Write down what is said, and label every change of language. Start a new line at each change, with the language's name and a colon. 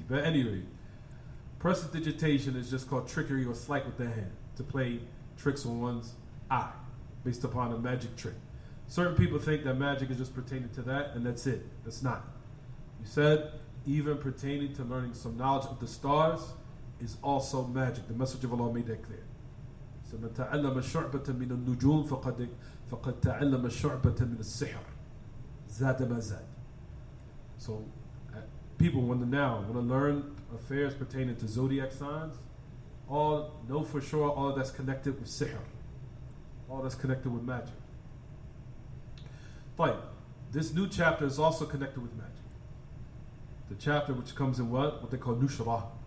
English: But anyway, prestidigitation is just called trickery or sleight with the hand, to play tricks on one's eye based upon a magic trick. Certain people think that magic is just pertaining to that, and that's it. That's not. You said even pertaining to learning some knowledge of the stars is also magic. The Message of Allah made that clear. So
Arabic: من تعلم الشعبة من النجوم فقد تعلم الشعبة من السحر زاد ما زاد.
English: So people want to learn affairs pertaining to zodiac signs. All know for sure all that's connected with sihr, all that's connected with magic. But this new chapter is also connected with magic. The chapter which comes in what they call Nushra.